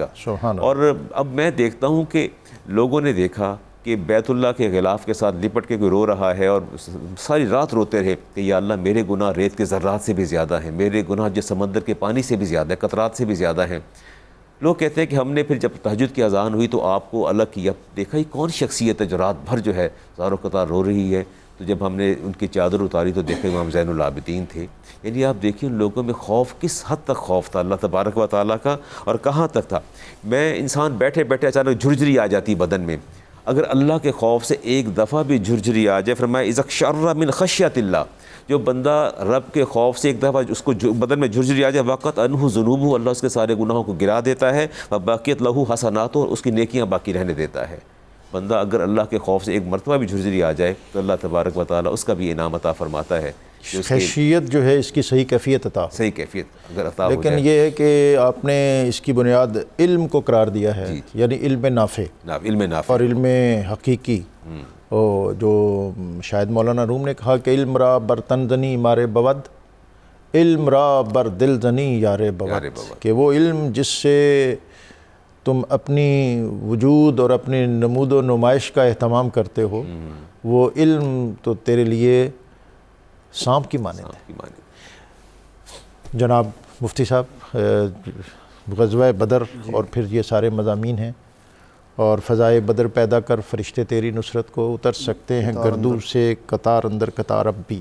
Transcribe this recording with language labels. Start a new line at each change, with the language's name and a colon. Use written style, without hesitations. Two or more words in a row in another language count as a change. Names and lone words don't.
Urdu: اور اب میں دیکھتا ہوں کہ لوگوں نے دیکھا کہ بیت اللہ کے غلاف کے ساتھ لپٹ کے کوئی رو رہا ہے اور ساری رات روتے رہے کہ یا اللہ میرے گناہ ریت کے ذرات سے بھی زیادہ ہیں، میرے گناہ جو سمندر کے پانی سے بھی زیادہ ہیں، قطرات سے بھی زیادہ ہیں. لوگ کہتے ہیں کہ ہم نے پھر جب تہجد کی اذان ہوئی تو آپ کو الگ کیا، دیکھا یہ کون شخصیت ہے جو رات بھر جو ہے زار و قطار رو رہی ہے. تو جب ہم نے ان کی چادر اتاری تو دیکھا امام زین العابدین تھے. یعنی آپ دیکھیں ان لوگوں میں خوف کس حد تک خوف تھا اللہ تبارک و تعالیٰ کا، اور کہاں تک تھا. میں انسان بیٹھے بیٹھے اچانک جھرجھری آ جاتی بدن میں، اگر اللہ کے خوف سے ایک دفعہ بھی جھرجھری آ جائے، فرمایا
Arabic: اذا اقشعر من خشیت اللہ،
Urdu: جو بندہ رب کے خوف سے ایک دفعہ اس کو بدن میں جھرجھری آ جائے،
Arabic: وقت انہ ذنوبہ،
Urdu: اللہ اس کے سارے گناہوں کو گرا دیتا ہے،
Arabic: وباقیت لہ حسنات،
Urdu: اور اس کی نیکیاں باقی رہنے دیتا ہے. بندہ اگر اللہ کے خوف سے ایک مرتبہ بھی جھرجھری آ جائے تو اللہ تبارک و تعالیٰ اس کا بھی انعام عطا فرماتا ہے. خشیت جو ہے اس کی صحیح کیفیت عطا، صحیح کیفیت اگر عطا ہو لیکن جائے. یہ ہے کہ آپ نے اس کی بنیاد علم کو قرار دیا ہے، یعنی علم نافع علم نافع اور علم حقیقی. جو شاید مولانا روم نے کہا کہ
Persian: علم را بر تن زنی مارے بود، علم را بر دل زنی یار بود،
Urdu: کہ وہ علم جس سے تم اپنی وجود اور اپنی نمود و نمائش کا اہتمام کرتے ہو، وہ علم تو تیرے لیے سانپ کی مانند ہے. جناب مفتی صاحب، غزوہ بدر اور پھر یہ سارے مضامین ہیں، اور فضائے بدر پیدا کر فرشتے تیری نصرت کو اتر سکتے ہیں گردوں سے قطار اندر قطار اب بھی.